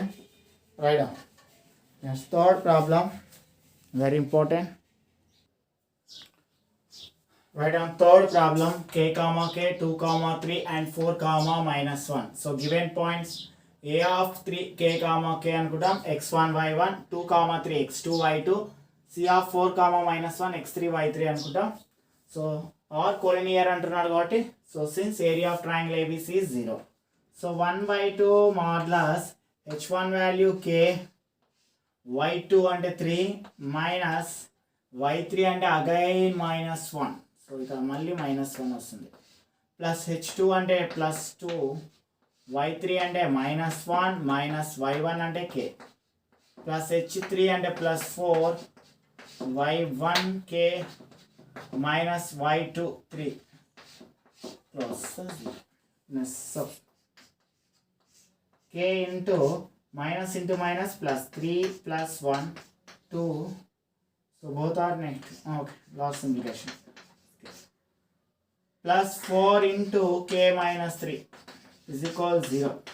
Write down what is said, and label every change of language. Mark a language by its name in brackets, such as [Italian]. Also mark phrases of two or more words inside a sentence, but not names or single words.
[English] Write down. Next third problem. Very important. Write down third problem. K comma K 2 comma 3 and 4 comma minus 1. So given points A of 3 K comma K anukuntam x1 y1 2 comma 3 x2 y2 C of 4 comma minus 1 x3 y3 anukuntam. So or collinear [Telugu] అంటున్నాడు కాబట్టి [English] so since area of triangle ABC is 0. So 1 by 2 modulus h1 value k y2 ante 3 minus y3 ante again minus 1. So [Telugu] ఇక్కడ మళ్ళీ [English] minus 1 వస్తుంది. Plus h2 అంటే plus 2 y3 అంటే minus 1 minus y1 అంటే k. Plus h3 అంటే plus 4 y1 k minus y2 3 plus so k into minus plus 3 plus 1 2. So both are negative. Okay, last simplification. Plus 4 into k minus 3 is equal 0.